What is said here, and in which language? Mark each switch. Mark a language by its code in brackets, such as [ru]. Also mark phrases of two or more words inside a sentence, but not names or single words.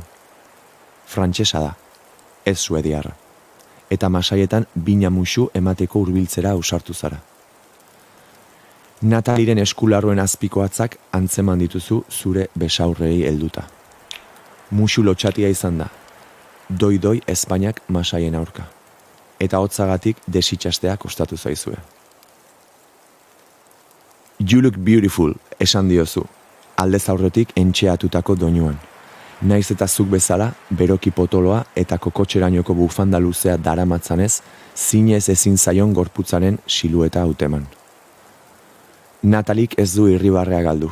[eu] Frantsesa da, ez suediarra, eta masaietan bina musu emateko hurbiltzera ausartu zara. Nataliren eskularroen azpikoatzak antzeman dituzu zure besaurrei helduta. Musu lotxatia izan da, doi Espainiak masaien aurka, eta hotzagatik desitxastea kostatu zaizue. [en] You look beautiful, [eu] esan diozu, aldez aurretik entxeatutako doinuan. Naiz eta zuk bezala, beroki potoloa eta kokotxerainoko bufanda luzea daramatzanez, zinez ezin zaion gorputzaren silueta hauteman. Natalik ez du irribarrea galdu.